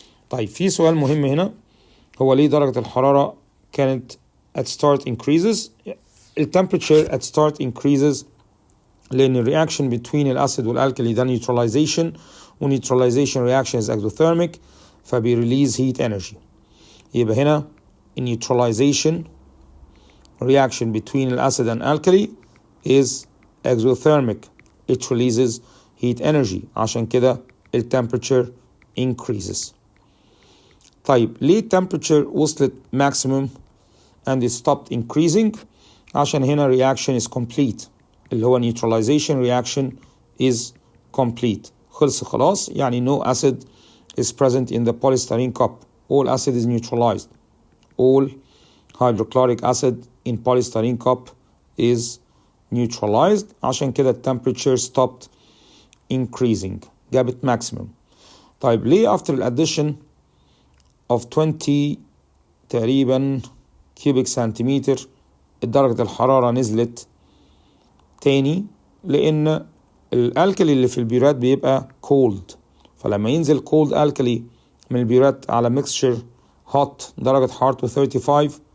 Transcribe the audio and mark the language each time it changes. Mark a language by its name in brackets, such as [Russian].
[Arabic] طيب في سؤال مهم هنا، هو ليه درجة الحرارة كانت [English] at start increases؟ temperature at start increases لأن reaction between الأسيد والألكلي ده neutralization، و neutralization reaction is exothermic فبيريليز heat energy. [Arabic] يبقى هنا [English] neutralization reaction between الأسيد and alkali is exothermic, it releases heat energy، [Arabic] عشان كده [English] temperature increases. [Arabic] طيب ليه [English] temperature وصلت maximum and it stopped increasing؟ عشان هنا reaction is complete اللي هو neutralization reaction is complete، [Arabic] خلص خلاص، يعني [English] no acid is present in the polystyrene cup، all acid is neutralized، all hydrochloric acid in polystyrene cup is neutralized، [Arabic] عشان كده [English] temperature stopped increasing جابت maximum. [Arabic] طيب ليه [English] after addition of 20 [Arabic] تقريبا كيوبيك سنتيمتر درجة الحرارة نزلت تاني؟ لأن الألكلي اللي في البيرات بيبقى cold، فلما ينزل cold ألكلي من البيرات على mixture hot درجة حرارته 35